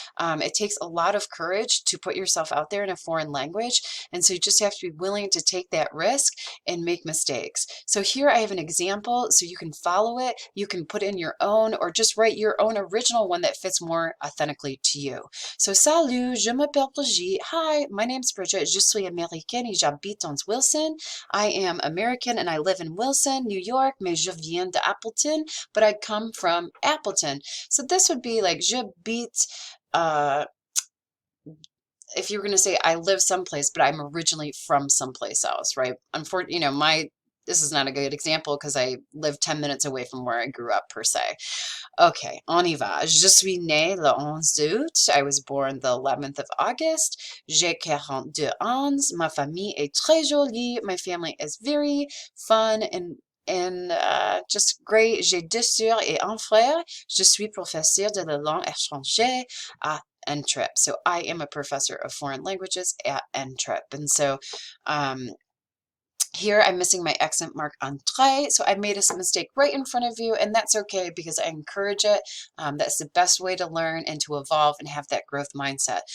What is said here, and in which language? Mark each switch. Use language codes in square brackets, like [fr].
[en] It takes a lot of courage to put yourself out there in a foreign language, and so you just have to be willing to take that risk and make mistakes. So here I have an example so you can follow it. You can put in your own or just write your own original one that fits more authentically to you. So [fr] salut, je m'appelle Brigitte. [en] Hi, my name's Bridget. [fr] Je suis américaine et j'habite en Wilson. [en] I am American and I live in Wilson, New York, [fr] mais je viens de Appleton, [en] but I come from Appleton. So this would be like j'habite, if you were going to say I live someplace, but I'm originally from someplace else, right? Unfortunately, this is not a good example because I live 10 minutes away from where I grew up per se. [fr] Okay, on y va. Je suis né le 11 août. [en] I was born the 11th of August. [fr] J'ai 42 ans. Ma famille est très jolie. [en] My family is very fun and just great. [fr] J'ai deux sœurs et un frère. Je suis professeur de la langue étrangère à NTRIP. [en] So I am a professor of foreign languages at NTRIP. And so here I'm missing my accent mark on très, so I made a mistake right in front of you, and that's okay because I encourage it. That's the best way to learn and to evolve and have that growth mindset.